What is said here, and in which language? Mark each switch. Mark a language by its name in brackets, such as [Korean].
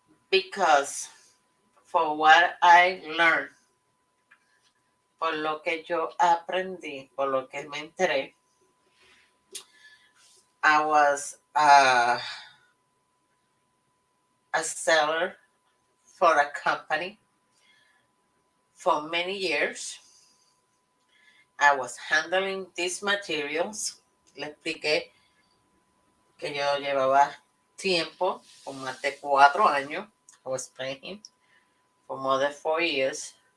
[English] Because for what I learned, [Spanish] por lo que yo aprendí, por lo que me enteré, [English] I was a seller for a company for many years. I was handling these materials. [Spanish] Le expliqué que yo llevaba tiempo, por más de 4 años. [English] I was playing for more than 4 years.